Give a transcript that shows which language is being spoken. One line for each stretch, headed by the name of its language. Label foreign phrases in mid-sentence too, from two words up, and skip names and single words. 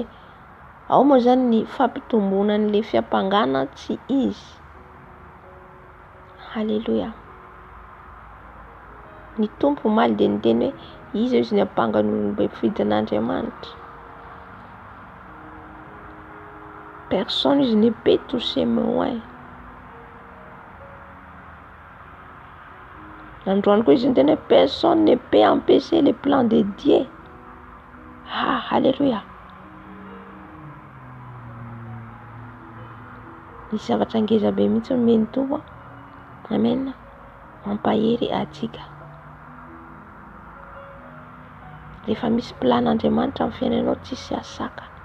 Malagasy: Ao moa zany ny fampitombonan' le fiampangana tsy izy. Halleluja. Ny tompo maly dia niteny hoe izy ny ampangan'olombe fidin'Andriamanitra.
French: Personne izy ne peut toucher moi.
Malagasy: Androany koa izy niteny hoe
French: personne ne peut empêcher les plans de Dieu.
Malagasy: Halleluja. Ny zavatra ngeza be mihitsy omeny tompo. Amen. Mampahery atsika. Rehefa misy plan'Andriamanitra amin'ny fiainanao tsisy asaka.